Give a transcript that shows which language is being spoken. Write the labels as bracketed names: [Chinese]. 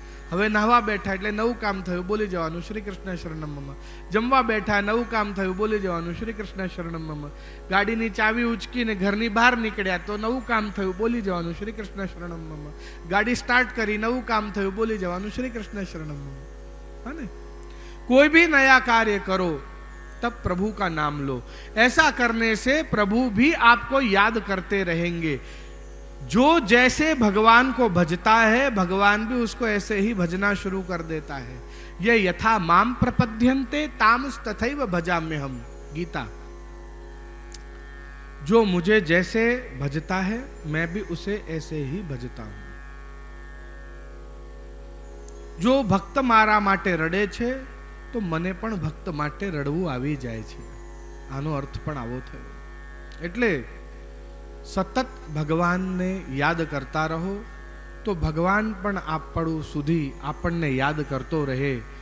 [Gujarati] હવે નાહવા બેઠા એટલે નવું કામ થયું, બોલી જવાનું શ્રી કૃષ્ણ શરણમ મમ. જમવા બેઠા નવું કામ થયું, બોલી જવાનું શ્રી કૃષ્ણ શરણમ મમ. ગાડીની ચાવી ઉચકીને ઘરની બહાર નીકળ્યા તો નવું કામ થયું, બોલી જવાનું શ્રી કૃષ્ણ શરણમ મમ. ગાડી સ્ટાર્ટ કરી, નવું કામ થયું, બોલી જવાનું શ્રી કૃષ્ણ શરણમ મમ. [Hindi] है ना? कोई भी नया कार्य करो तब प्रभु का नाम लो. ऐसा करने से प्रभु भी आपको याद करते रहेंगे. जो जैसे भगवान को भजता है भगवान भी उसको ऐसे ही भजना शुरू कर देता है। [Sanskrit] ये यथा माम प्रपद्यन्ते तामस तथैव भजाम्य हम, गीता। [Hindi] जो मुझे जैसे भजता है मैं भी उसे ऐसे ही भजता हूं। [Gujarati] जो ભક્ત મારા માટે રડે છે તો મને પણ ભક્ત માટે રડવું આવી જાય છે। આનો અર્થ પણ આવો થયો। એટલે સતત ભગવાનને યાદ કરતા રહો તો ભગવાન પણ આપણું સુધી આપણને યાદ કરતો રહે।